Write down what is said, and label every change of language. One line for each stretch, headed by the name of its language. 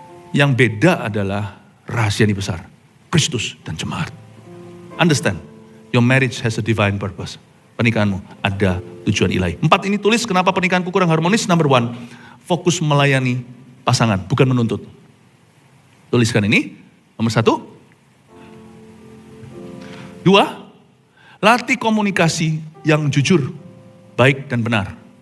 Indonesian: Yang beda adalah rahasia ini besar, Kristus dan jemaat.
English: Understand, your marriage has a divine purpose.
Indonesian: Pernikahanmu ada tujuan ilahi. 4 ini tulis kenapa pernikahanku kurang harmonis. Number 1, fokus melayani pasangan, bukan menuntut. Tuliskan ini, nomor 1. 2, latih komunikasi yang jujur, baik dan benar.